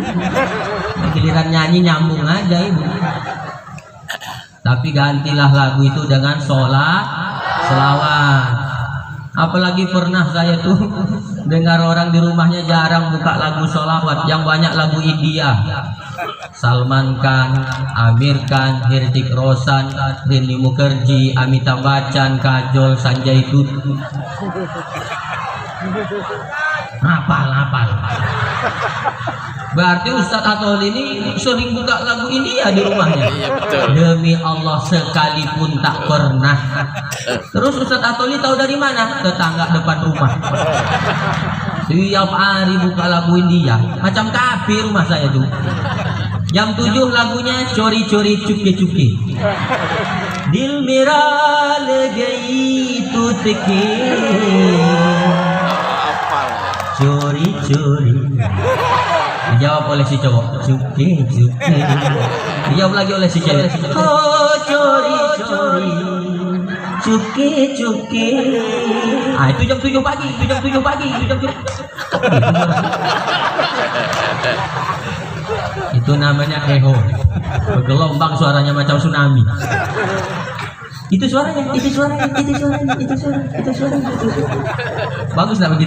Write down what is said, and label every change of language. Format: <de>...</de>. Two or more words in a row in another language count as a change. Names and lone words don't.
<id>Giliran nyanyi nyambung aja ibu. Tapi gantilah lagu itu dengan selawat. Apalagi pernah saya tuh dengar orang di rumahnya jarang buka lagu sholawat, yang banyak lagu India. Salman Khan, Amir Khan, Hrithik Roshan, Rini Mukherjee, Amitabh Bachchan, Kajol, Sanjay Dutt. Hafal. Berarti Ustadz Atol ini sering buka lagu India di rumahnya. Iya, betul. Demi Allah sekalipun tak pernah. Terus Ustadz Atol ini tahu dari mana? Tetangga depan rumah. Tiap hari buka lagu India. Macam kafir rumah saya tuh. Jam 7 lagunya cori-cori cuki-cuki.</id> <hi>दिल मेरा ले गई तू टेके.</hi> <id>Curi-curi. Dijawab oleh si cowok, cuki-cuki. Dijawab lagi oleh si cewek, oh curi-curi, cuki-cuki. Ah, itu jam 7 pagi, itu jam 7 pagi, itu jam 7. Itu namanya eho, bergelombang suaranya macam tsunami. Itu suaranya. Bagus lah begitu?</id>